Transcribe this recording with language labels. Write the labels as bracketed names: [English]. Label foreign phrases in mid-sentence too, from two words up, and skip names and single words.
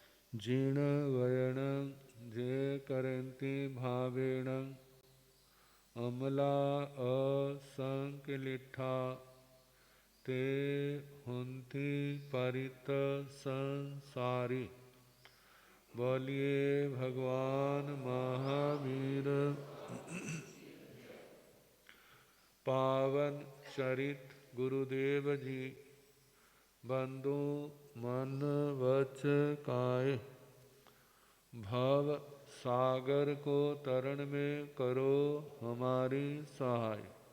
[Prakrit languages] जीर्ण वयण जे करंती भावेण अमला असंकलिठा ते हुंती परित संसारी। [Hindi] बोलिए भगवान महावीर पावन चरित गुरुदेव जी। बंधु मन वच काए भव सागर को तरण में करो हमारी सहाय।